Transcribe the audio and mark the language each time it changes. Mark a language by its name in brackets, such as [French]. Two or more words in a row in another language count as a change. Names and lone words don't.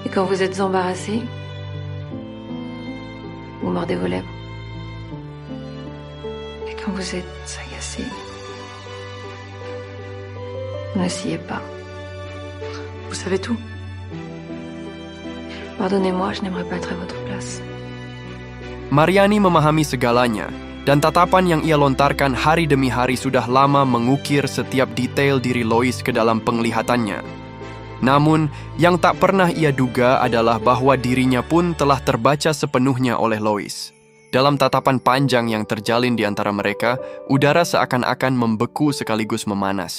[French] Et quand vous êtes embarrassé, vous mordez vos lèvres. Et quand vous êtes agacé, vous n'essayez pas. Vous savez tout. Pardonnez-moi, je n'aimerais pas être à votre place. [Indonesian] Mariani memahami segalanya, dan tatapan yang ia lontarkan hari demi hari sudah lama mengukir setiap detail diri Lois ke dalam penglihatannya. Namun, yang tak pernah ia duga adalah bahwa dirinya pun telah terbaca sepenuhnya oleh Lois. Dalam tatapan panjang yang terjalin di antara mereka, udara seakan-akan membeku sekaligus memanas.